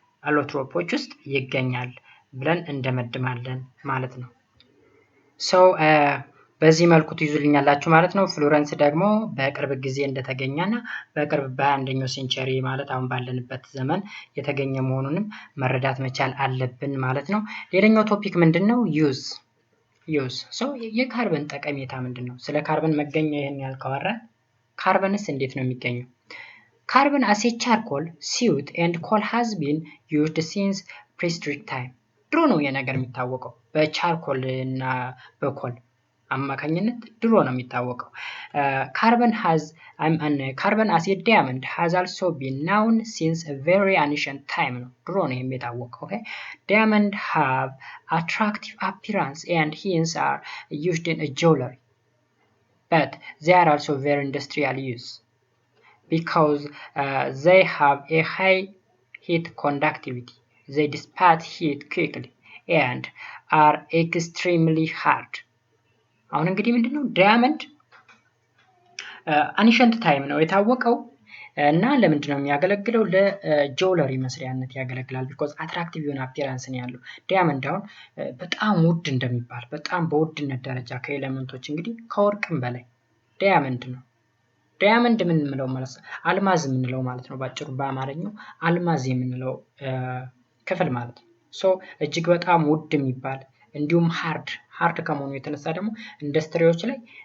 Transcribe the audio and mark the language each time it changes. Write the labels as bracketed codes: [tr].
[am] አሎትሮፖች ውስጥ ይገኛል ብለን እንደመድማለን ማለት ነው። so በዚህ መልኩ ትይዙልኛላችሁ ማለት ነው። ፍሎረንስ ደግሞ በቅርብ ጊዜ እንደተገኘና በቅርብ በ21ኛው ሴንቸሪ ማለት አሁን ባለንበት ዘመን የተገኘ መሆኑንም መረዳት መቻል አለብን ማለት ነው። ሌላኛው ቶፒክ ምንድነው? ዩዝ so የካርበን ጠቀሜታ ምንድነው? ስለ ካርበን መገኘት ይሄን ያልከዋራ ካርበንስ እንዴት ነው የሚገኘው? [en] Carbon as a charcoal, soot and coal has been used since prehistoric time. [am] ድሮ ነው የነገር የሚታወቀው በቻርኮል እና በኮል አማካኝነት ድሮ ነው የሚታወቀው። [en] Carbon as a diamond has also been known since a very ancient time [am] ነው ድሮ ነው የሚታወቀው። [en] okay diamond have attractive appearance and hence are used in jewelry, but they are also very industrial use because they have a high heat conductivity. They dissipate heat quickly and are extremely hard. [am] አሁን እንግዲህ ምንድነው ዳያመንድ አኒሸንት ታይም ነው የታወቀው እና ለምንድነው የሚያገለግለው? ለጆለሪ መስሪያነት ያገለግላል [en] because attractive [am] የሆነ [en] appearance [am] ነው ያለው። ዳያመንድ አሁን በጣም ውድ እንደሚባል በጣም በውድነት ደረጃ ከኤሌመንቶች እንግዲህ ከወርቅም በላይ ዳያመንድ ነው። ዳያመንድ ምን እንለው ማለት አልማዝ የምንለው ማለት ነው። ባጭሩ በአማርኛው አልማዝ የምንለው ክፍል ማለት ነው። so እጅግ በጣም ውድ የሚባል እንዲሁም ሃርድ ከመሆኑ የተነሳ ደግሞ ኢንዱስትሪዎች ላይ